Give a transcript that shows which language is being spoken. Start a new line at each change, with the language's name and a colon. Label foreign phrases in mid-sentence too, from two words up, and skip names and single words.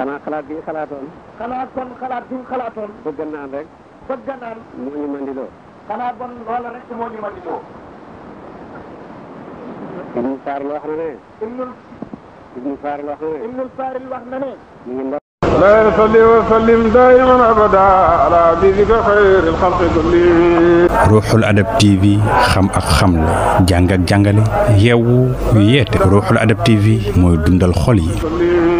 Wolof: xanaa xalaat bi xalaatoon. xanaa kon xalaat bi ñu xalaatoon. bëgg naan rek. bëgg a naan. moo ñu mandiloo. xanaa bon loola rek moo ñu mandiloo. Ibnu Faaril wax na ne. Ibnu Faaril wax na ne. ñu ngi ndox.
Arabic: لا يصلي وسلم دائما ابدا على حبيبك خير الخلق كلهم.
Wolof: ruuxul adab TV xam ak xamle jàng ak jàngale yeewu yeete ruuxul adab TV mooy dundal xol yi.